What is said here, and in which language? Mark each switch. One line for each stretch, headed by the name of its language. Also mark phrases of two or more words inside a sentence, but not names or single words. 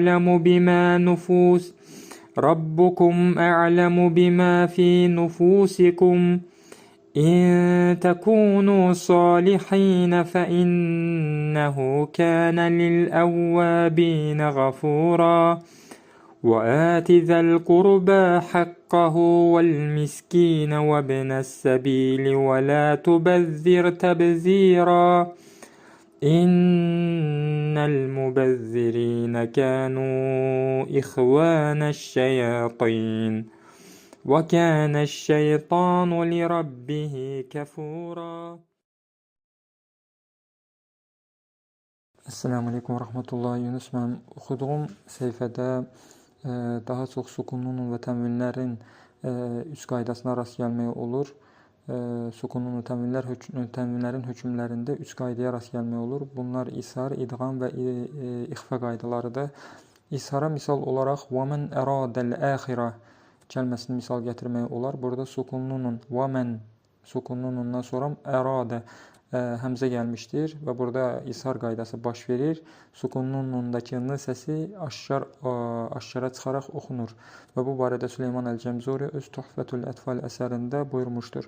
Arabic: أعلم بما في نفوسكم إن تكونوا صالحين فإنه كان للأوابين غفورا وآت ذا القربى حقه والمسكين وابن السبيل ولا تبذر تبذيرا إن المبذرين كانوا إخوان الشياطين وكان الشيطان لربه كفورا. السلام عليكم ورحمة الله.
Azerbaijani: Yunus, mən oxuduğum səhifədə daha çox sukunun və tənvinlərin üç qaydasına rast gəlmək olur. Sukunun və tənvinlərin hökmlərində üç qaydaya rast gəlmək olur. Bunlar ishar, idğam və ixfa qaydalarıdır. İshara misal olaraq
Arabic: وَمَنْ أَرَادَ الْآخِرَةِ
Azerbaijani: kəlməsini misal gətirmək olar. Burada sukununun وَمَنْ sukununundan sonra əradə həmzə gəlmişdir və burada ishar qaydası baş verir. Sukunundakı n səsi aşkara çıxaraq oxunur və bu barədə Süleyman Əl-Cəmzuri öz Tuhfetül Ətfal əsərində buyurmuşdur.